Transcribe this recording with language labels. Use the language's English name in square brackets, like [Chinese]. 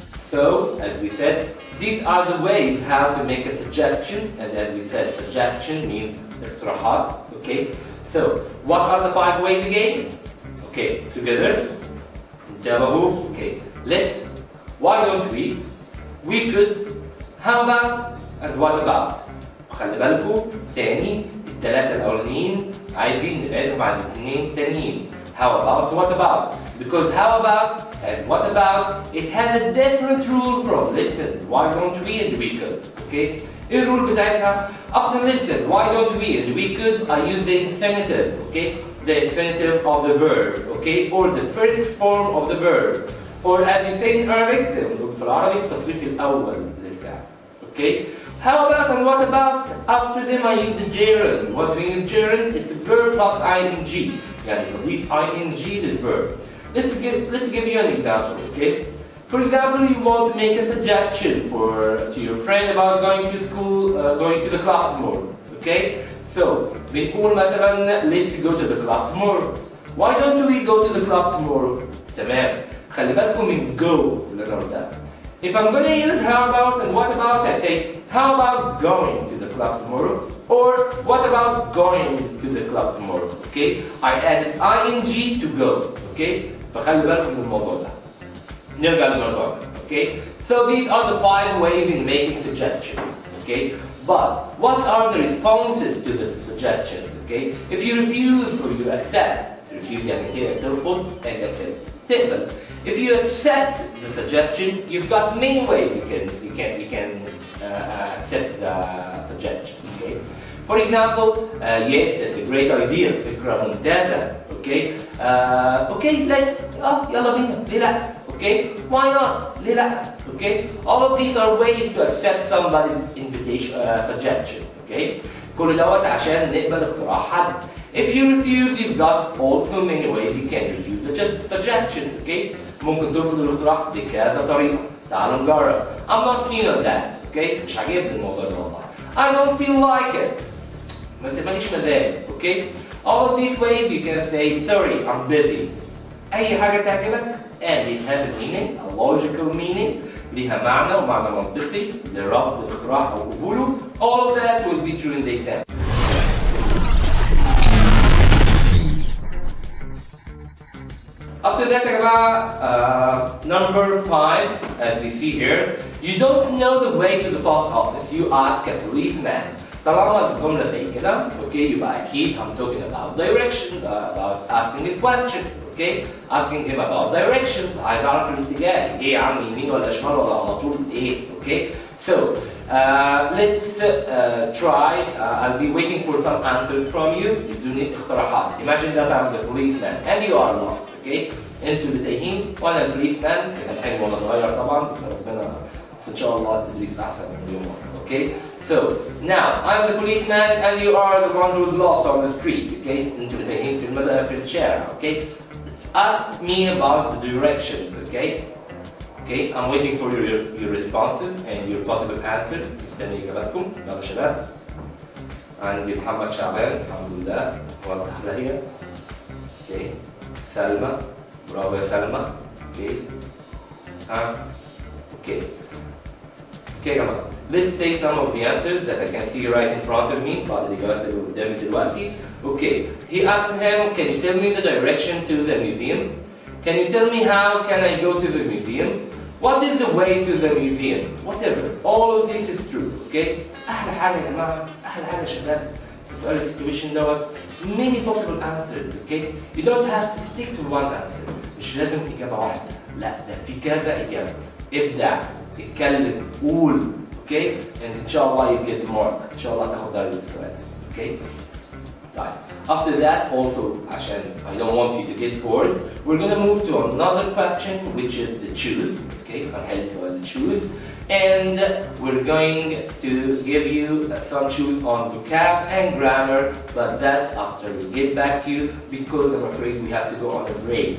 [English] So, as we said, these are the ways how to make a suggestion, and as we said, suggestion means اقتراحات. Okay, so what are the 5 ways again? Okay, together. Okay, let's, why don't we could, how about, and what about? [Arabic] خلي بالكم تاني الثلاثة الأولانيين عايزين نبعدهم عن الاثنين التانيين. [English] How about, what about? Because how about and what about, it has a different rule from listen, why don't we and we could. Okay? [Arabic] ايه الرول بتاعتها؟ [English] After listen, why don't we and we could, I use the infinitive. Okay? The infinitive of the verb. Okay? Or the first form of the verb. Or as you say in Arabic, [Arabic] في العربي التصريف الأول للفعل. [English] Okay? How about and what about? After them I use the gerund. What means gerund? It's the verb plus ing. [Arabic] يعني تضيف ing للverb. [English] Let's give you an example. Okay? For example, you want to make a suggestion to your friend about going to school, going to the club tomorrow. Okay? So [Arabic] بنقول مثلا [English] let's go to the club tomorrow. Why don't we go to the club tomorrow? [Arabic] تمام. خلي بالكم من go اللي انا قلتها. [English] If I'm going to use how about and what about, I say how about going to the club tomorrow, or what about going to the club tomorrow. Okay? I added ing to go. Okay? [Arabic] فخلي بالكم من الموضوع ده. نرجع للموضوع ده. [English] Okay? So these are the 5 ways in making suggestions. Okay, but what are the responses to the suggestions? Okay, if you refuse or you accept, refuse [Arabic] يعني كده ترفض [English] and accept تقبل. If you accept the suggestion, you've got many ways you can accept the suggestion. Okay, for example, yes, that's a great idea, [Arabic] فكرة ممتازة. [English] Okay, okay, let's [Arabic] يلا بينا ليه لا؟ [English] Okay, why not? [Arabic] ليه لا? [English] Okay, all of these are ways to accept somebody's invitation, suggestion. [Arabic] Okay, كل دوت عشان نقبل اقتراح حد. [English] If you refuse, you've got also many ways you can refuse the suggestion. [Arabic] Okay, ممكن ترفض الاقتراح بكذا طريقة. تعالوا نجرب. [English] I'm not keen on that. Okay, مش عاجبني الموضوع ده والله. I don't feel like it. [Arabic] ماليش مزاج. [English] Okay, all of these ways you can say sorry, I'm busy. [Arabic] أي حاجة تعجبك [English] and it has a meaning, a logical meaning, [Arabic] ليها معنى ومعنى منطقي لرفض الاقتراح أو قبوله. [English] All of that will be true in the exam. After that يا جماعة, number 5, as we see here, you don't know the way to the post office. You ask a policeman. [Arabic] طالما الجملة زي كده, [English] okay, [Arabic] يبقى أكيد [English] I'm talking about directions, about asking a question. Okay, asking him about directions. [Arabic] عايز أعرف الاتجاه. إيه يا عم يمين ولا شمال ولا على طول إيه. [English] Okay, so let's try. I'll be waiting for some answers from you. [Arabic] يدوني اقتراحات. [English] Imagine that I'm the policeman and you are lost. [Arabic] Okay, أنتوا اللي تايهين وأنا البوليسمان. كان حلو وأنا صغير طبعا. ربنا إن شاء الله التدريس أحسن من اليوم. [English] Okay, so now I'm the policeman and you are the one who's lost on the street. [Arabic] Okay, أنتوا اللي تايهين في الشارع. [English] Okay. Ask me about the directions, okay? Okay, I'm waiting for your responses and your possible answers. [Arabic] استني إجاباتكم، يلا شباب. عندي محمد شعبان، الحمد لله، واضح عليا. Okay, سلمى، برافو يا سلمى. [English] Okay, okay. [Arabic] Okay يا جماعة. [English] Let's take some of the answers that I can see right in front of me. [Arabic] بعد الإجابات اللي قدامي دلوقتي. [English] Okay, he asked him, can you tell me the direction to the museum? Can you tell me how can I go to the museum? What is the way to the museum? Whatever, all of this is true, okay? [Arabic] أحلى حاجة يا جماعة، أحلى حاجة يا شباب في سؤال السيتويشن دوت [English] many possible answers, [Arabic] okay? [English] You don't have to stick to one answer. [Arabic] مش لازم إجابة واحدة، لا ده في كذا إجابة. ابدع، اتكلم، قول، okay? [English] And إن شاء الله you get mark. [Arabic] إن شاء الله تاخد درجة السؤال, okay? [English] After that, also, عشان I don't want you to get bored, we're going to move to another question, which is the choose. Okay, [Arabic] هنحل سؤال [English] choose, and we're going to give you some choose on vocab and grammar, but that's after we get back to you because I'm afraid we have to go on a break.